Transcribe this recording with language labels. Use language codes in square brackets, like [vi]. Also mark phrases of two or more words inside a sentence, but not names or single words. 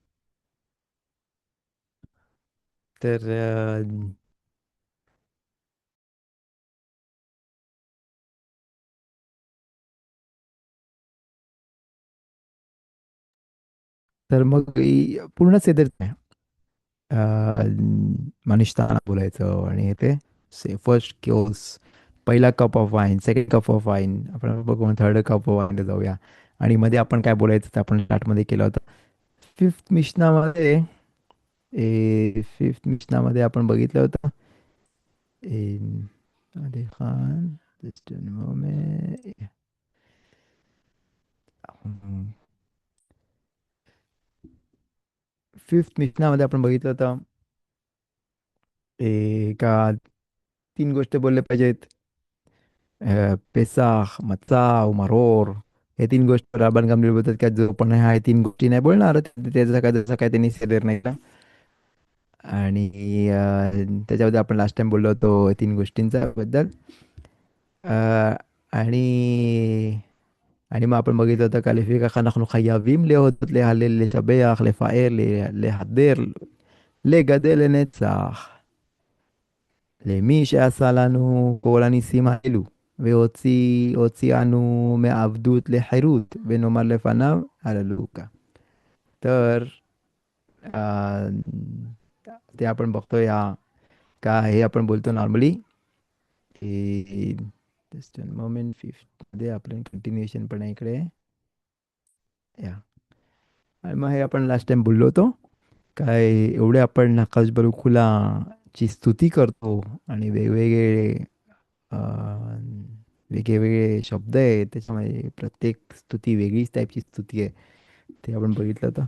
[mr] तर तर मग पूर्ण सेदर मनिष्ठाना बोलायचं, आणि ते [en] first course, [mr] पहिला [en] cup of wine, second cup of wine, [mr] आपण बघू [en] third cup of wine [mr] जाऊया. आणि मध्ये आपण काय बोलायचं ते आपण स्टार्टमध्ये केलं होतं. फिफ्थ मिशनामध्ये, फिफ्थ मिशनामध्ये आपण बघितलं होतं आदिल खान, [en] just a moment. [mr] फिफ्थ मिशनामध्ये आपण बघितलं होतं का तीन गोष्टी बोलल्या पाहिजेत. पेसाख, मचाव, मरोर, हे तीन गोष्टी राबण गंभीर बोलतात का जो पण ह्या तीन गोष्टी नाही बोलणार त्याचा काय जसं काय त्यांनी सेदेर नाही का. आणि त्याच्याबद्दल आपण [en] last time [mr] बोललो होतो तीन गोष्टींचा बद्दल. अ, आणि आणि मग आपण बघितलं होतं का [he] לפיכך אנחנו חייבים להודות, להלל, לשבח, לפאר, להדר, לגדל לנצח. למי שעשה לנו כל הניסים האלו, והוציאנו מעבדות לחירות, ונאמר לפניו הללויה. [mr] तर अ, ते आपण बघतोय का हे आपण बोलतो नॉर्मली की [en] just moment [mr] फिफ्थ मध्ये आपण कंटिन्युएशन पण आहे इकडे या. आणि मग हे आपण [en] last time [mr] बोललो होतो काय एवढे आपण नकाश बरुखुला ची स्तुती करतो आणि वेगवेगळे अ, वेगळे शब्द आहे त्याच्यामध्ये प्रत्येक स्तुती वेगळीच टाईपची स्तुती आहे ते आपण बघितलं होतं.